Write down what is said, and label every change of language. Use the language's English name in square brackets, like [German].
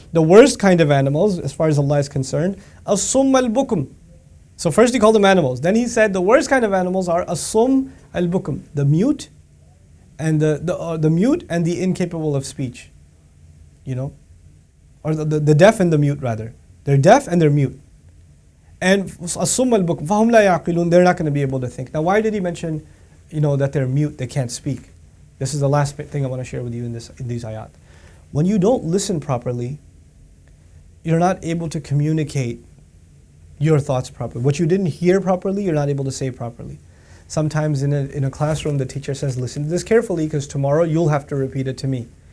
[English] The worst kind of animals, as far as Allah is concerned, [Arabic] الصُّمَّ الْبُكُمْ. [English] So first he called them animals. Then he said the worst kind of animals are [Arabic] الصُّمَّ الْبُكُمْ, [English] the mute and the mute and the incapable of speech. Or the deaf and the mute rather. They're deaf and they're mute. [Arabic] And الصُّمَّ الْبُكْمُ فَهُمْ لَا يَعْقِلُونَ. [English] They're not going to be able to think. Now why did he mention that they're mute, they can't speak? This is the last thing I want to share with you in these ayat. When you don't listen properly, you're not able to communicate your thoughts properly. What you didn't hear properly, you're not able to say properly. Sometimes in a classroom, the teacher says, listen to this carefully because tomorrow you'll have to repeat it to me.